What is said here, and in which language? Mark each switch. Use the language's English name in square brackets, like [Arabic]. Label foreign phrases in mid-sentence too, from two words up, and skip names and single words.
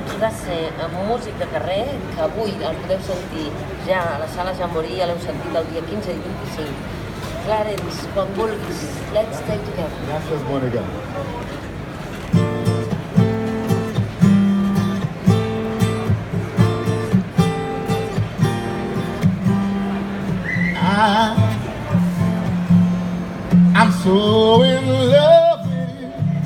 [Catalan] i va ser amb músic de carrer, que avui el podeu sentir ja a la sala Jamboree, ja l'heu sentit el dia 15 i 25. Clarence, quan vulguis, [English] let's stay together. [Catalan] Gràcies, Mònica. [English] I'm so in love with you.